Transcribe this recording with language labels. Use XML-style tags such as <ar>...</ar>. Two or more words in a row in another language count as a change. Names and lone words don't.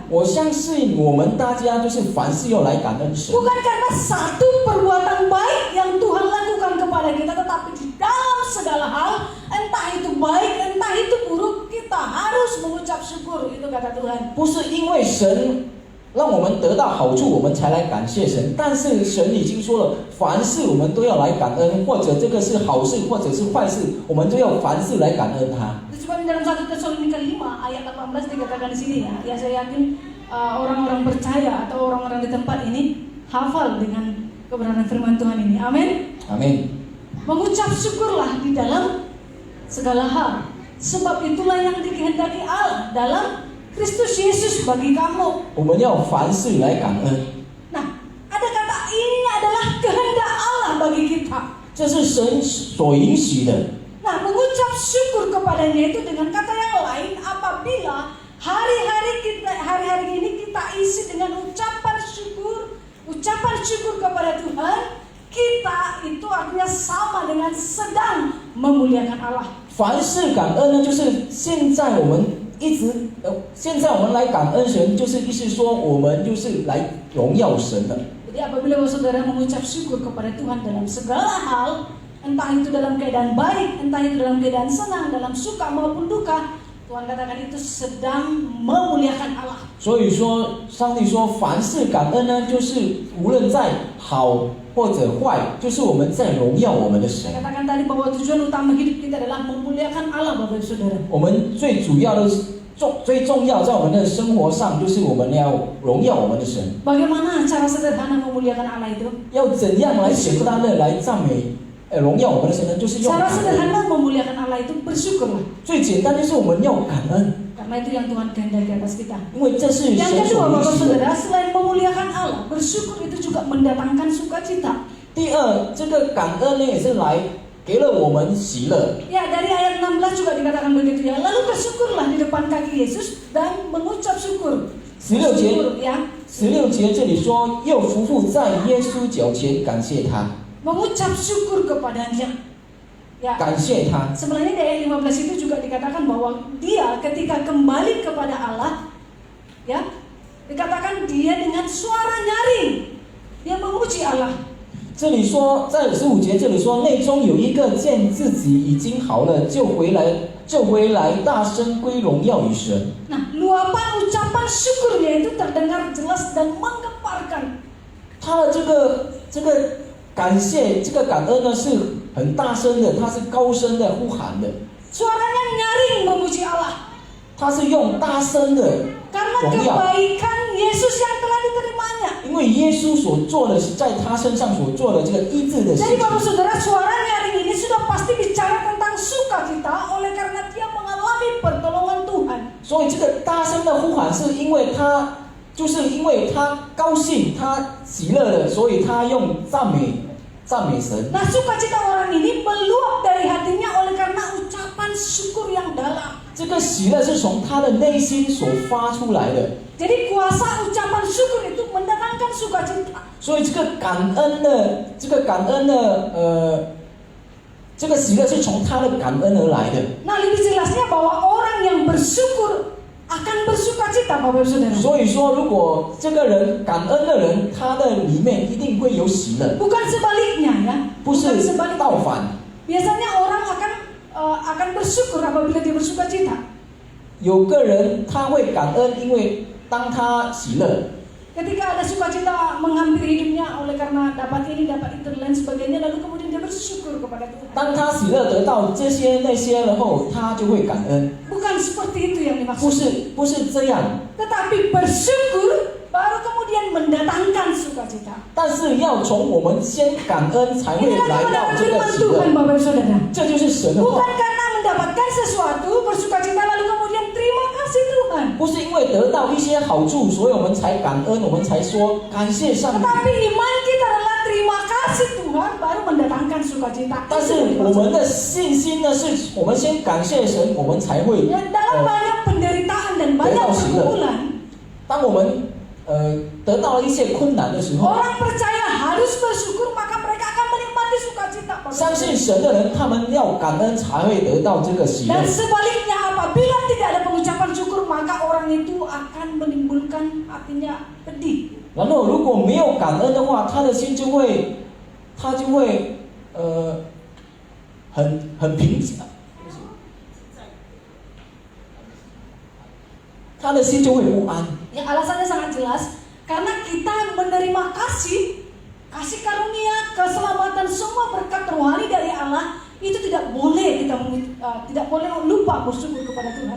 <zh>我相信我们大家就是凡事要来感恩神，</zh> <id>Bukan karena satu perbuatan baik yang Tuhan lakukan kepada kita, tetapi di dalam segala hal, entah itu baik, entah itu buruk, kita harus mengucap syukur. Itu kata Tuhan.</id> <zh>不是因为神让我们得到好处，我们才来感谢神。但是神已经说了，凡事我们都要来感恩，或者这个是好事，或者是坏事，我们都要凡事来感恩他。</zh> <id>Itu sebabnya dalam 1 Tesalonika 5 ayat 18 dikatakan di sini ya. Ya saya yakin orang-orang percaya atau orang-orang di tempat ini hafal dengan kebenaran firman Tuhan ini. Amin. Amin. Mengucap syukurlah di dalam segala hal. Sebab itulah yang dikehendaki Allah dalam Kristus Yesus bagi kamu.</id> <zh>我们要凡事来感恩，</zh> <id>Nah, ada kata ini adalah kehendak Allah bagi kita.</id> <zh>这是神所允许的。</zh> <id>Nah, mengucap syukur kepadanya itu dengan kata yang lain apabila hari-hari ini kita isi dengan ucapan syukur kepada Tuhan, kita itu artinya sama dengan sedang memuliakan Allah.</id> <zh>凡事感恩呢，就是现在我们来感恩神，就是意思说我们就是来荣耀神的。</zh> <id>Jadi apabila saudara mengucap syukur kepada Tuhan dalam segala hal, entah itu dalam keadaan baik, entah itu dalam keadaan senang, dalam suka maupun duka, Tuhan katakan itu sedang memuliakan Allah.</id> <zh>所以说，上帝说凡事感恩呢，就是无论在好或者坏，就是我们在荣耀我们的神。</zh> <id>Saya katakan tadi bahwa tujuan utama hidup kita adalah memuliakan Allah, Bapak Saudara.</id> <zh>我们最主要的、最重要，在我们的生活上，就是我们要荣耀我们的神。</zh> <id>Bagaimana cara sederhana memuliakan Allah itu?</id> <zh>要怎样来简单的来赞美、荣耀我们的神呢？就是用</zh> <id>Cara</id> <zh>感恩。</zh> <id>sederhana memuliakan Allah itu bersyukurlah.</id> <zh>最简单就是我们要感恩，</zh> <id>Karena itu yang Tuhan kehendaki atas kita.</id> <zh>因为这是</zh> <id>Yang</id> <zh>神</zh> <id>kedua</id> <zh>所</zh> <id>Bapak</id> <zh>允许的。</zh> <id>Saudara, selain memuliakan Allah, bersyukur itu juga mendatangkan sukacita.</id> <zh>第二，这个感恩呢，也是来给了我们喜乐。</zh> <id>Ya, dari ayat 16 juga dikatakan begitu ya. Lalu bersyukurlah di depan kaki Yesus dan mengucap syukur.</id> <zh>16节</zh> <id>Bersyukur, ya.</id> <zh>16 节这里说，又匍匐在耶稣脚前感谢他，</zh> <id>Mengucap syukur kepadanya. Ya.</id> <zh>感谢他。</zh> <id>Sebenarnya di ayat 15 itu juga dikatakan bahwa dia ketika kembali kepada Allah, ya, dikatakan dia dengan suara nyaring, dia memuji Allah.</id> <zh>这里说，在15节这里说，内中有一个见自己已经好了，就回来，大声归荣耀与神。</zh> <id>Nah, luapan ucapan syukurnya itu terdengar jelas dan menggemparkan</id> <zh>他的这个感谢、这个感恩呢是很大声的，他是高声的呼喊的，</zh> <id>Suaranya nyaring memuji Allah.</id> <zh>他是用大声的</zh> <id>Karena</id> <zh>荣耀，</zh> <id>kebaikan Yesus yang telah diterimanya.</id> <zh>因为耶稣所做的是在他身上所做的这个医治的事</zh> <id>Jadi</id> <zh>情。</zh> <id>Bapak Saudara, suara nyaring ini sudah pasti bicara tentang sukacita oleh karena dia mengalami pertolongan Tuhan.</id> <zh>所以这个大声的呼喊是因为他高兴，他喜乐了，所以他用赞美神。</zh> <id>Nah, sukacita orang ini meluap dari hatinya oleh karena ucapan syukur yang dalam.</id> <zh>这个喜乐是从他的内心所发出来的，</zh> <id>Jadi kuasa ucapan syukur itu mendatangkan sukacita.</id> <zh>所以这个感恩的这个喜乐是从他的感恩而来的。</zh> <id>Nah, lebih jelasnya bahwa orang yang bersyukur akan bersukacita, Bapak Saudara.</id> <zh>所以说，如果这个人感恩的人，他的里面一定会有喜乐，</zh> <id>Bukan sebaliknya ya.</id> <zh>不是</zh> <id>Bukan sebaliknya.</id> <zh>倒反。</zh> <id>Biasanya orang akan bersyukur apabila dia bersukacita.</id> <zh>有个人他会感恩，因为当他喜乐，</zh> <id>Ketika ada sukacita menghampiri hidupnya oleh karena dapat ini, dapat itu dan lain sebagainya, lalu kemudian dia bersyukur kepada Tuhan.</id> <zh>当他喜乐得到这些那些，然后他就会感恩，</zh> <id>Bukan seperti itu yang</id> <zh>不</zh> <id>dimaksud.</id> <zh>是这样。</zh> <id>Tetapi bersyukur baru kemudian mendatangkan sukacita.</id> <zh>但是要从我们先感恩，才会</zh> <id>Inilah</id> <zh>来到</zh> <id>kebenaran</id> <zh>这个</zh> <id>firman</id> <zh>喜</zh> <id>Tuhan,</id> <zh>乐。</zh> <id>Bapak Saudara.</id> <zh>这就是神的话，</zh> <id>Bukan karena mendapatkan sesuatu bersukacita lalu kemudian terima kasih Tuhan.</id> <zh>不是因为得到一些好处，所以我们才感恩，我们才说感谢上帝。</zh> <id>Tetapi iman kita adalah terima kasih Tuhan baru mendatangkan sukacita.</id> <zh>但是我们的信心呢，是我们先感谢神，我们才会</zh> <id>Ya, dalam banyak penderitaan dan banyak pergumulan,</id> <zh>当我们得到了一些困难的时候，</zh> <id>orang percaya harus bersyukur maka mereka akan menikmati sukacita.</id> <zh>相信神的人，他们要感恩才会得到这个喜乐。</zh> <id>Dan sebaliknya apabila tidak ada pengucapan syukur maka orang itu akan menimbulkan hatinya pedih.</id> <zh>然后如果没有感恩的话，他的心就会很平静，他的心就会不安。</zh> <id>Ya, alasannya sangat jelas karena kita menerima kasih karunia, keselamatan, semua berkat rohani dari Allah itu tidak boleh tidak boleh lupa bersyukur kepada Tuhan.</id>